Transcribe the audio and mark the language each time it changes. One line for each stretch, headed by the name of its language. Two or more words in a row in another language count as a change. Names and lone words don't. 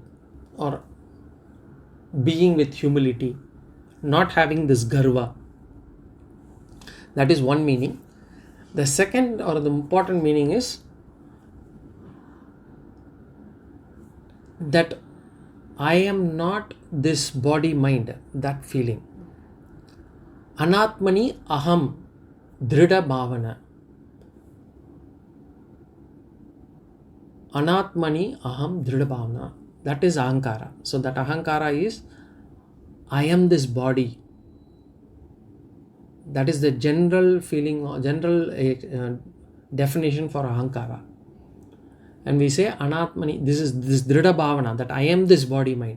English: Or being with humility, not having this garva. That is one meaning. The second or the important meaning is that I am not this body mind, that feeling.
Sanskrit: Anatmani aham dhrida bhavana. Anatmani aham dhrida bhavana.
English: That is Ahankara. So that Ahankara is, I am this body. That is the general feeling, general definition for Ahankara. And we say Anatmani, this is this
Sanskrit: Dhrida Bhavana,
English: that I am this body mind.